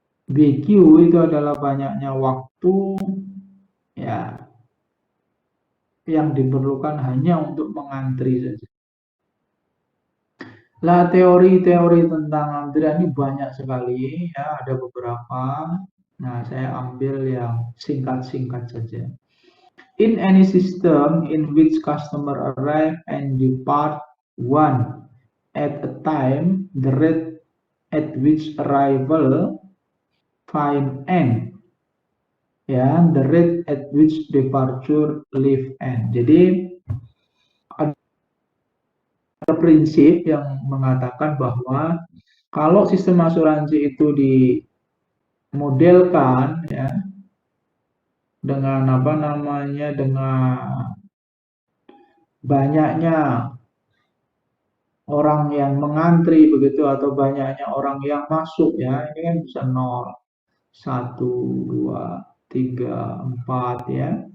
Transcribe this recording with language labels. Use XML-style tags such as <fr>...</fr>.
<id>BQ itu adalah banyaknya waktu ya yang diperlukan hanya untuk mengantri saja. Lah teori-teori tentang antrian ini banyak sekali ya, ada beberapa. Nah, saya ambil yang singkat-singkat saja.</id> <en>In any system in which customer arrive and depart one at a time, the rate at which arrival find n, ya, the rate at which departure leave n.</en> <id>Jadi ada prinsip yang mengatakan bahwa kalau sistem asuransi itu dimodelkan ya dengan apa namanya, dengan banyaknya orang yang mengantri begitu atau banyaknya orang yang masuk ya, ini kan bisa 0, 1, 2, 3, 4 ya.</id>